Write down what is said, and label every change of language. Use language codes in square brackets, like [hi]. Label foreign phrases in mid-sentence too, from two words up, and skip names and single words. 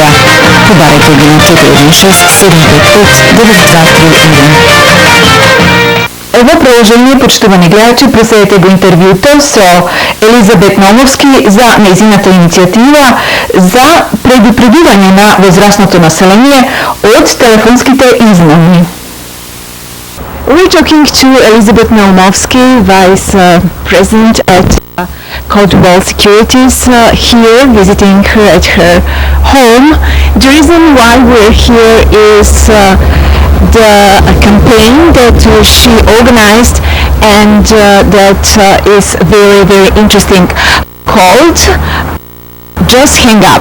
[mk] Pobarajte ga na 416 755 9231. Ovo продолжение, почитувани гледачи, проследете го интервјуто со Елизабет Наумовски за нејзината иницијатива за предупредување на возрастното население од телефонските измами. [en] We're talking to Elizabeth Naumovsky, Vice President at Coldwell Securities, here visiting her at her home. The reason why we're here is the campaign that she organized and that is very, very interesting, called Just Hang Up.